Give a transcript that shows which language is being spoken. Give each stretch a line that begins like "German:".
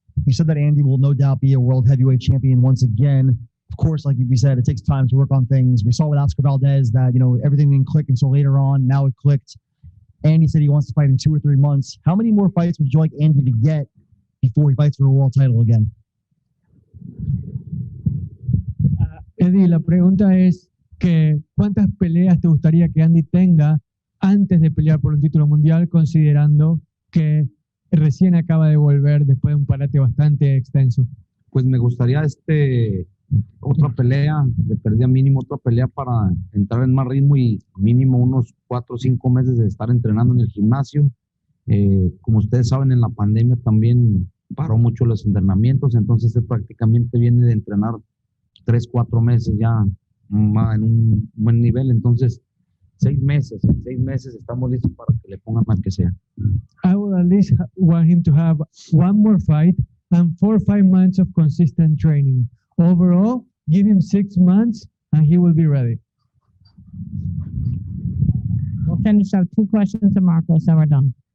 English: You said that Andy will no doubt be a world heavyweight champion once again. Of course, like we said, it takes time to work on things. We saw with Oscar Valdez that, everything didn't click until later on. Now it clicked. Andy said he wants to fight in 2 or 3 months. How many more fights would you like Andy to get before he fights for a world title again?
Spanish: Eddie, la pregunta es que ¿cuántas peleas te gustaría que Andy tenga antes de pelear por un título mundial, considerando que recién acaba de volver después de un parate bastante extenso? Pues me gustaría otra pelea, le perdía mínimo otra pelea para entrar en más ritmo y mínimo unos 4 o 5 meses de estar entrenando en el gimnasio. Como ustedes saben, en la pandemia también paró mucho los entrenamientos, entonces él prácticamente viene de entrenar 3, 4 meses ya en un buen nivel. Entonces, 6 meses, en 6 meses estamos listos para que le pongan más que sea.
English: I would at least want him to have 1 more fight and 4 or 5 months of consistent training. Overall, give him 6 months and he will be ready. We'll finish up 2 questions to Marcos, and we're done.